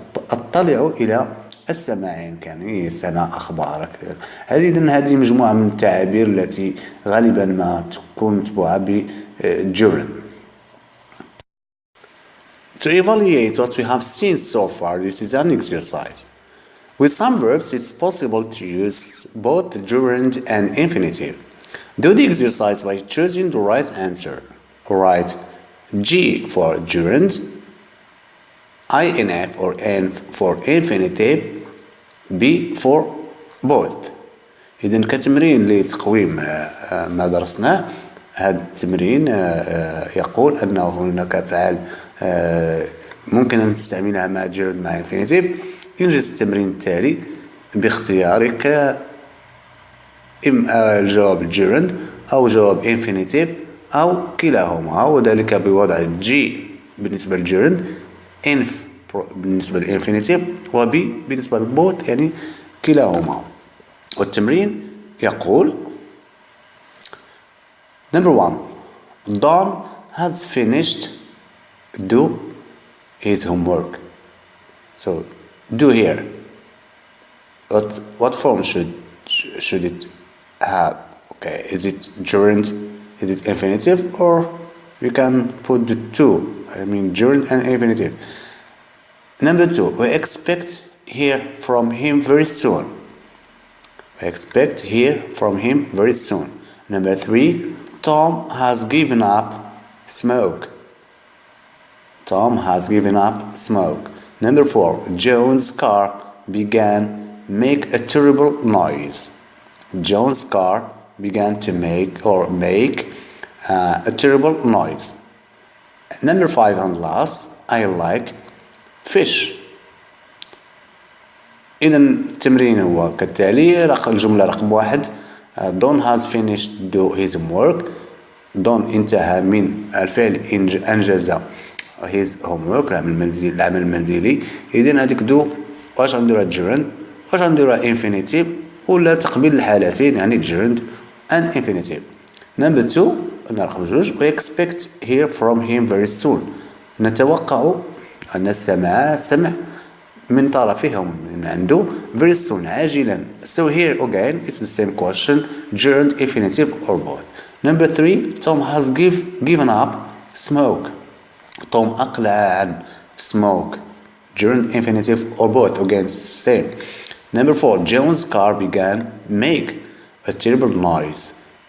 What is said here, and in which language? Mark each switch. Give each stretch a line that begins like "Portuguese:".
Arabic: أطلع إلى السماع يعني سماع أخبارك. هذه مجموعة من التعابير التي غالبا ما تكون متبوعة بالجرند.
English: To evaluate what we have seen so far, this is an exercise. With some verbs, it's possible to use both the gerund and infinitive. Do the exercise by choosing the right answer. Write G for gerund, INF or N for infinitive, B for both.
Arabic: إذن كتمرين لتقويم ما درسناه، هذا التمرين يقول أنه هناك أفعال ممكن أن تستعملها مع gerund مع infinitive. ينجز التمرين التالي باختيارك إما الجواب الجيرند أو جواب infinitive أو كلاهما، وذلك بوضع G بالنسبة للجيرند، inf بالنسبة للإنفينيتيف، وB بالنسبة للبوت يعني كلاهما. والتمرين يقول
English: Number 1. Don has finished do his homework. So do here. What form should it have? Okay, is it gerund? Is it infinitive? Or you can put the two. I mean gerund and infinitive. Number 2. We expect hear from him very soon. We expect hear from him very soon. Number 3. Tom has given up smoke. Tom has given up smoke. Number 4. John's car began make a terrible noise. John's car began to make a terrible noise. Number 5 and last, I like fish.
Arabic: إذا التمرين هو كالتالي. الجملة رقم 1:
English: Don has finished his homework.
Arabic: Don انتهى من الفعل أنجز
English: his homework
Arabic: العمل المنزلي. إذن هذيك دو واش غنديرها gerund واش غنديرها infinitive ولا تقبيل الحالتين يعني
English: gerund and infinitive. Number 2
Arabic: رقم 2:
English: We expect hear from him very soon.
Arabic: نتوقع أن سمع من طرفهم من عنده
English: very soon
Arabic: عاجلا.
English: So here again it's the same question, gerund, infinitive or both. Number 3: Tom has given up smoke. Tom
Arabic: أقلع عن
English: smoke, gerund, infinitive or both, again same. Number 4: John's car began make a terrible noise.